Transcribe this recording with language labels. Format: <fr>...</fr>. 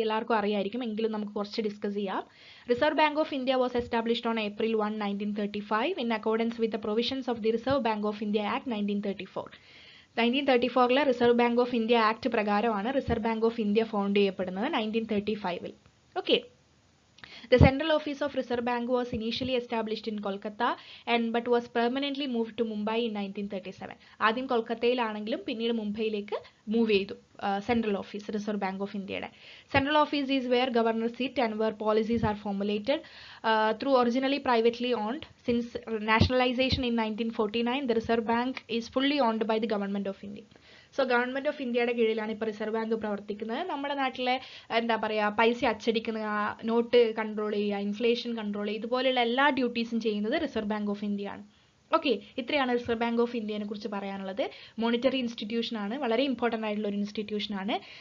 <ml>എല്ലാവർക്കും അറിയായിരിക്കും, എങ്കിലും നമുക്ക് കുറച്ച് ഡിസ്കസ് ചെയ്യാം.</ml> <en>Reserve Bank of India was established on April 1, 1935 in accordance with the provisions of the Reserve Bank of India Act 1934.</en> <ml>1934 reserve bank of India act പ്രകാരമാണ് reserve bank of India found ചെയ്യപ്പെടുന്നത് 1935. Okay.</ml> <en>The central office of Reserve Bank was initially established in Kolkata but was permanently moved to Mumbai in 1937.</en> <ml>ആദ്യം കൊൽക്കത്തയിലാണെങ്കിലും പിന്നീട് മുംബൈയിലേക്ക് move ചെയ്തു central office reserve bank of ഇന്ത്യയുടെ.</ml> <en>Central office is where governor sit and where policies are formulated through originally privately owned. Since nationalisation in 1949 the Reserve Bank is fully owned by the Government of India.</en> <ml>So government of ഇന്ത്യയുടെ കീഴിലാണ് ഇപ്പോൾ reserve bank പ്രവർത്തിക്കുന്നത്. നമ്മുടെ നാട്ടിലെ എന്താ പറയുക, പൈസ അച്ചടിക്കുന്ന, not control ചെയ്യുക, ഇൻഫ്ലേഷൻ കൺട്രോൾ ചെയ്യുക, ഇതുപോലെയുള്ള എല്ലാ ഡ്യൂട്ടീസും ചെയ്യുന്നത് റിസർവ് ബാങ്ക് ഓഫ് ഇന്ത്യ ആണ്. ഓക്കെ, ഇത്രയാണ് റിസർവ് ബാങ്ക് ഓഫ് ഇന്ത്യനെ കുറിച്ച് പറയാനുള്ളത്. മോണിറ്ററി ഇൻസ്റ്റിറ്റ്യൂഷൻ ആണ്, വളരെ ഇമ്പോർട്ടൻ്റ് ആയിട്ടുള്ള ഒരു ഇൻസ്റ്റിറ്റ്യൂഷൻ ആണ്.</ml>